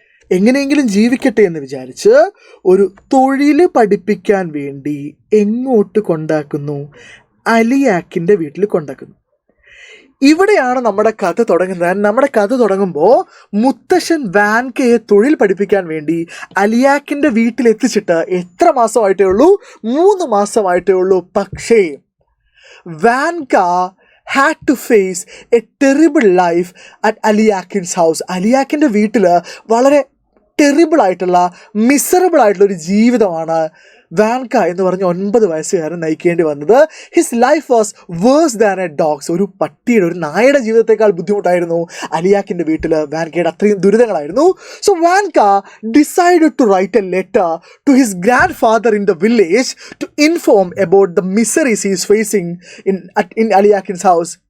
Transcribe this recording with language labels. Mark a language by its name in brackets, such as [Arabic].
[Malayalam] എങ്ങനെയെങ്കിലും ജീവിക്കട്ടെ എന്ന് വിചാരിച്ച് ഒരു തൊഴിൽ പഠിപ്പിക്കാൻ വേണ്ടി എങ്ങോട്ട് കൊണ്ടാക്കുന്നു? അലിയാക്കിൻ്റെ വീട്ടിൽ കൊണ്ടാക്കുന്നു. ഇവിടെയാണ് നമ്മുടെ കഥ തുടങ്ങുന്നത്. നമ്മുടെ കഥ തുടങ്ങുമ്പോൾ മുത്തശ്ശൻ വാൻകയെ തൊഴിൽ പഠിപ്പിക്കാൻ വേണ്ടി അലിയാക്കിൻ്റെ വീട്ടിലെത്തിച്ചിട്ട് എത്ര മാസമായിട്ടേ ഉള്ളൂ? 3 മാസമായിട്ടേ ഉള്ളൂ. [English] പക്ഷേ Vanka had to face a terrible life at Alyakhin's house. [Malayalam] അലിയാക്കിൻ്റെ വീട്ടിൽ വളരെ ടെറിബിൾ ആയിട്ടുള്ള, മിസറബിൾ ആയിട്ടുള്ള ഒരു ജീവിതമാണ് വാൻക എന്ന് പറഞ്ഞ 9 വയസ്സുകാരൻ നയിക്കേണ്ടി വന്നത്. [English] His life was worse than a dog's. [Malayalam] ഒരു പട്ടിയുടെ, ഒരു നായയുടെ ജീവിതത്തെക്കാൾ ബുദ്ധിമുട്ടായിരുന്നു അലിയാക്കിൻ്റെ വീട്ടിൽ. വാൻകയുടെ അത്രയും ദുരിതങ്ങളായിരുന്നു. [English] So Vanka decided to write a letter to his grandfather in the village to inform about the miseries he is facing in Alyakhin's house.